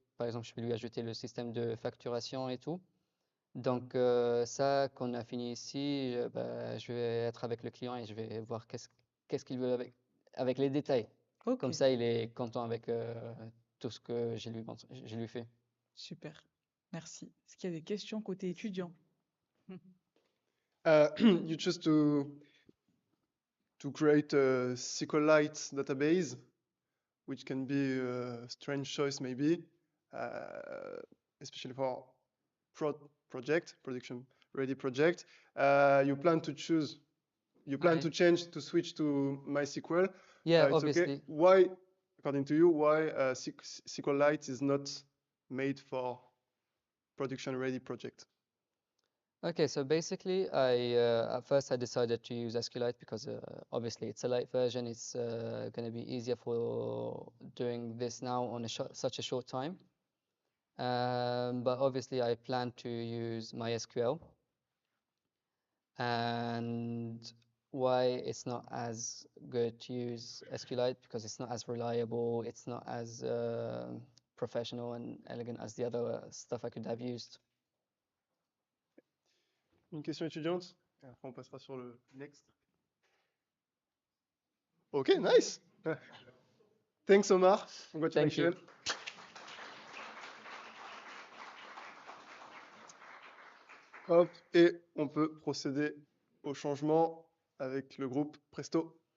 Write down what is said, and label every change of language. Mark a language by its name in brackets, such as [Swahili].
[French] Par exemple, je vais lui ajouter le système de facturation et tout. Donc ça, quand on a fini ici, bah, je vais être avec le client et je vais voir qu'est-ce qu'il veut avec les détails. Ok, Comme ça, il est content avec tout ce que j'ai lui fait. super. Merci. Est-ce qu'il y a des questions côté étudiant? [English] You choose to create a SQLite database, which can be a strange choice maybe, especially for production ready project. You plan to change to switch to MySQL. Yeah, It's obviously. okay. Why, according to you, why SQLite is not made for production ready project? Okay, so basically, at first I decided to use SQLite because obviously it's a light version. It's going to be easier for doing this now on such a short time. But obviously, I plan to use MySQL. And why it's not as good to use SQLite? Because it's not as reliable. It's not as professional and elegant as the other stuff I could have used. [French] Une question étudiante? Et après, on passera sur le next. [English] Ok, nice. Thanks, Omar. Congratulations. Thank you. [French] Hop, et on peut procéder au changement avec le groupe Presto.